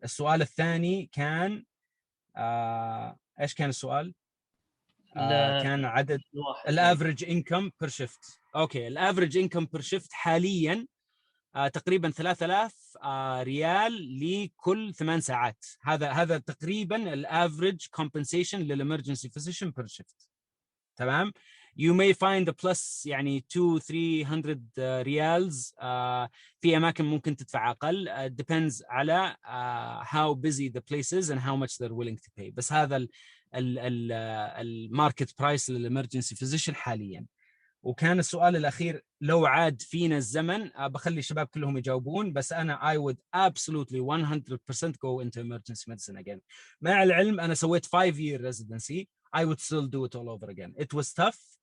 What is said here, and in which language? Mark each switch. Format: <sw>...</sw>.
<ar>السؤال الثاني كان إيش كان السؤال؟ كان عدد الافريج انكم بير شيفت. اوكي، الافريج انكم بير شيفت حاليا تقريبا 3000 ريال لكل 8 ساعات. هذا تقريبا الافريج compensation للامرجنسي فيزيشن بير شيفت. تمام.</ar> <en>you may find a plus</en> <ar>يعني 200-300 ريالز. في اماكن ممكن تدفع اقل.</ar> <en>depends</en> <ar>على</ar> <en>how busy the place is and how much they're willing to pay.</en> <ar>بس هذا الماركت برايس للامرجنسي فيزيشن حاليا. وكان السؤال الاخير لو عاد فينا الزمن، بخلي الشباب كلهم يجاوبون، بس انا</ar> <en>I would absolutely 100% go into emergency medicine again.</en> <ar>مع العلم انا سويت 5-year residency.</ar> <en>I would still do it all over again. It was tough.</en>